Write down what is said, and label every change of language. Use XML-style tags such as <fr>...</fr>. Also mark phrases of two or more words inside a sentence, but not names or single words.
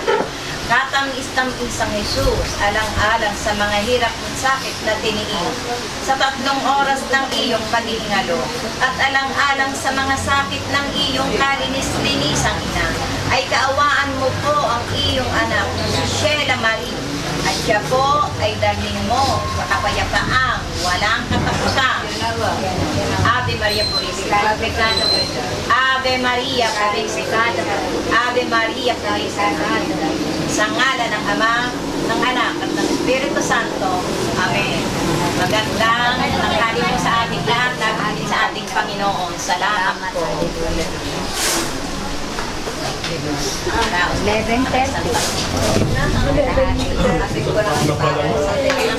<tl>Katamis-tamisang Jesus, alang-alang sa mga hirap at sakit na tiniin, sa 3 oras ng iyong paghihingalo, at alang-alang sa mga sakit ng iyong kalinis-linisang ina, ay kaawaan mo po ang iyong anak, si Sheila Marie, at siya po ay dalhin mo sa kapayapaang walang katapusan.</tl> <es>Ave Maria Purísima. Ave Maria Purísima. Ave Maria Purísima.</es> <tl>Sa ngalan ng Ama, ng Anak, at ng Espiritu Santo. Amen. Magandang tanghali po sa ating lahat, lagi sa ating Panginoon. Salamat po. 11:30.</tl>